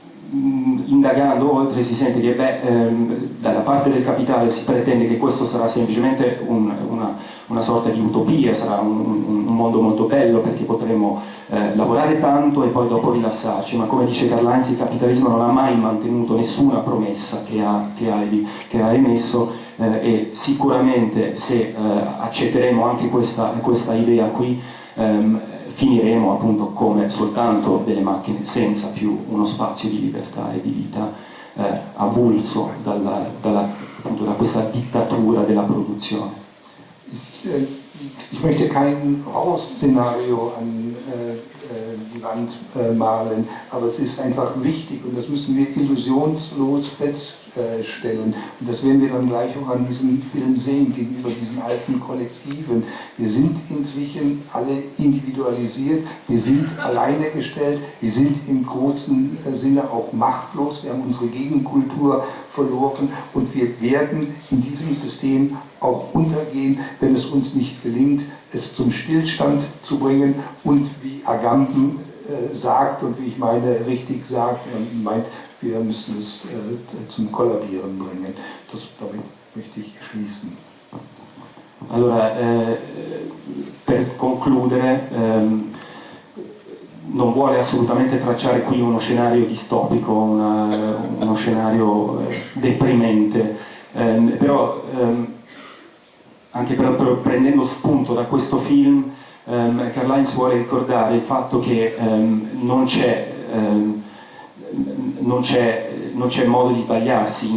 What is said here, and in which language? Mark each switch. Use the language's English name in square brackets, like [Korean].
[Italian] Indagando oltre si sente che dalla parte del capitale si pretende che questo sarà semplicemente una sorta di utopia, sarà un mondo molto bello perché potremo lavorare tanto e poi dopo rilassarci, ma come dice Karl-Heinz, il capitalismo non ha mai mantenuto nessuna promessa che ha emesso, e sicuramente se accetteremo anche questa idea qui, finiremo appunto come soltanto delle macchine, senza più uno spazio di libertà e di vita avulso appunto, da questa dittatura della produzione. [German] Ich möchte kein Horrorszenario an die Wand malen, aber es ist einfach wichtig und das müssen wir illusionslos feststellen. Und das werden wir dann gleich auch an diesem Film sehen, gegenüber diesen alten Kollektiven. Wir sind inzwischen alle individualisiert, wir sind alleine gestellt, wir sind im großen Sinne auch machtlos, wir haben unsere Gegenkultur verloren und wir werden in diesem System auch untergehen, wenn es uns nicht gelingt, es zum Stillstand zu bringen und wie Agamben sagt und wie ich meine richtig sagt, er meint, wir müssen es zum Kollabieren bringen. Damit möchte ich schließen. [Italian] Allora, per concludere, non vuole assolutamente tracciare qui uno scenario distopico, uno scenario deprimente, però anche prendendo spunto da questo film, Karl-Heinz vuole ricordare il fatto che non c'è modo di sbagliarsi.